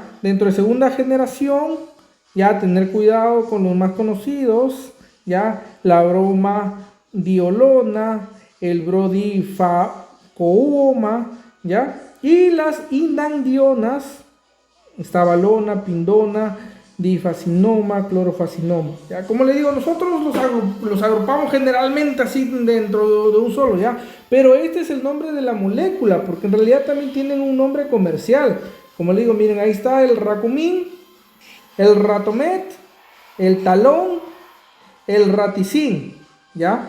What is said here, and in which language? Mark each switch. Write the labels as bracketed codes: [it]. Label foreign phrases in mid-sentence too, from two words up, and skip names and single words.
[es] Dentro de segunda generación, ya tener cuidado con los más conocidos, ya la bromadiolona, el brodifacooma, ¿ya? Y las indandionas, está valona, pindona, difacinoma, clorofacinoma, ¿ya? Como le digo, nosotros los agrupamos generalmente así dentro de un solo, ¿ya? Pero este es el nombre de la molécula, porque en realidad también tienen un nombre comercial. Como le digo, miren, ahí está el racumín, el ratomet, el talón, el raticin, ¿ya?